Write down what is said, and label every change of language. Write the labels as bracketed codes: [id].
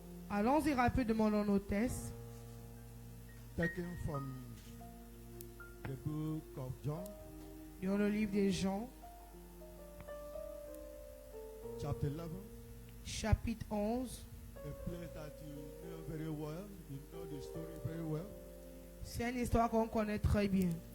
[fr] Allons-y rapidement dans nos tests. [en] taken from the book of John, [fr] Dans le livre des Jean, [en] chapter 11. [fr] chapitre 11. [en] A place that you know very well. You know the story very well. [fr] C'est une histoire qu'on connaît très bien.